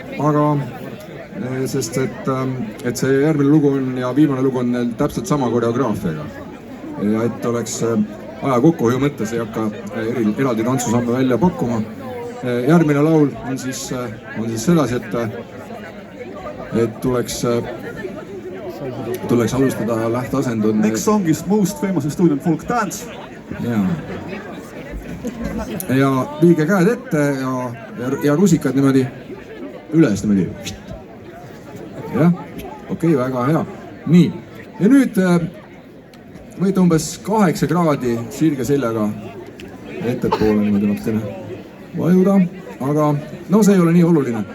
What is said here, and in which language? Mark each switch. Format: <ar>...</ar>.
<et>Aga sest et see järgmine lugu on ja viimane lugu on täpselt sama koreograafiaga. Ja et oleks aja kokkuhoiu mõttes ei hakka eraldi tantsusamme välja pakkuma. Järgmine laul on siis sedasi, et tuleks alustada lähteasendud.</et> <en>Next song is most famous Estonian folk dance.</en> <et>Ja viige käed ette ja rusikad niimoodi üles niimoodi. Jah, okei, väga hea. Nii, ja nüüd võite umbes 8 kraadi sirge seljaga ettepoole niimoodi natukene vajuda, aga no see ei ole nii oluline.</et>